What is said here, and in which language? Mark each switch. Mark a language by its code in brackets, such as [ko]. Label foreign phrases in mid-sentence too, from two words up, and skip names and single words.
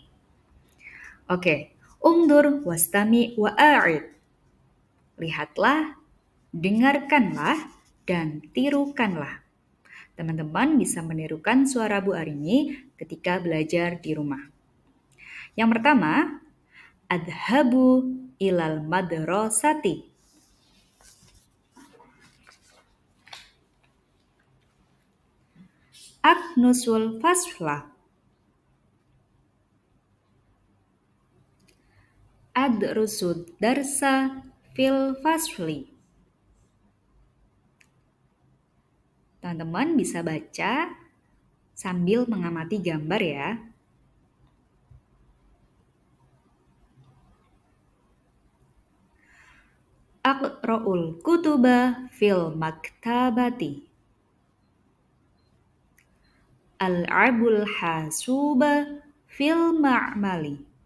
[ar] Oke، انظر واستمع وأعد. [id] Lihatlah, dengarkanlah, dan tirukanlah. Teman-teman bisa menirukan suara Bu Arini ketika belajar di rumah. Yang pertama, [ar] أذهب إلى المدرسة. أكنس الفصل. أدرس الدرس في الفصل. [id] Teman-teman bisa baca sambil mengamati gambar ya. [ar] أقرأ الكتب في المكتبة. ألعب الحاسوب في المعمل.